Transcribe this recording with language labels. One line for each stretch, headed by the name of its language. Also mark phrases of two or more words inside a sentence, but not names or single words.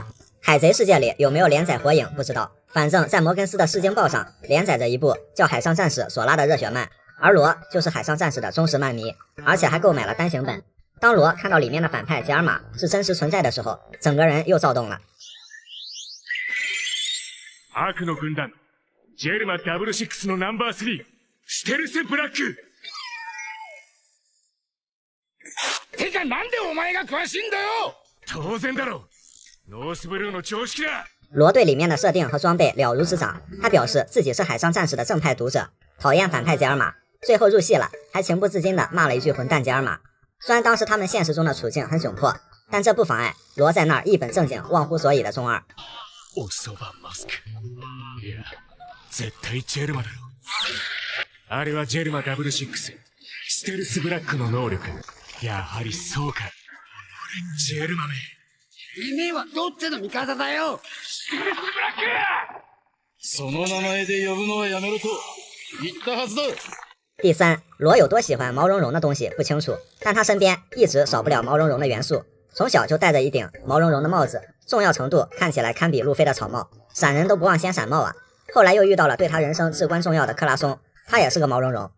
Chinese: 海贼世界里有没有连载火影不知道，反正在摩根斯的世经报上连载着一部叫《海上战士》索拉的热血漫，而罗就是《海上战士》的忠实漫迷，而且还购买了单行本。当罗看到里面的反派吉尔玛是真实存在的时候，整个人又躁动了。
Japanese: 悪の軍団ジェルマ66のナンバー3ステルスブラック。てかなんでお前が詳しいんだよ。当然だろ。ノースブルーの常識だ。
Chinese: 罗对里面的设定和装备了如指掌，他表示自己是海上战士的正派读者，讨厌反派吉尔玛，最后入戏了，还情不自禁地骂了一句混蛋吉尔玛。虽然当时他们现实中的处境很窘迫，但这不妨碍罗在那儿一本正经忘乎所以的中二。
Japanese: おそばマスク。いや、絶対ジェルマだろ。あれはジェルマ66ステルスブラックの能力。やはりそうか。俺ジェルマめ。てめえはどっちの味方だよ。ステルスブラック。その名前で呼ぶのはやめろと言ったはずだ。
Chinese: 第三，罗有多喜欢毛茸茸的东西不清楚，但他身边一直少不了毛茸茸的元素。从小就戴着一顶毛茸茸的帽子，重要程度看起来堪比路飞的草帽，闪人都不忘先闪帽啊。后来又遇到了对他人生至关重要的克拉松，他也是个毛茸茸。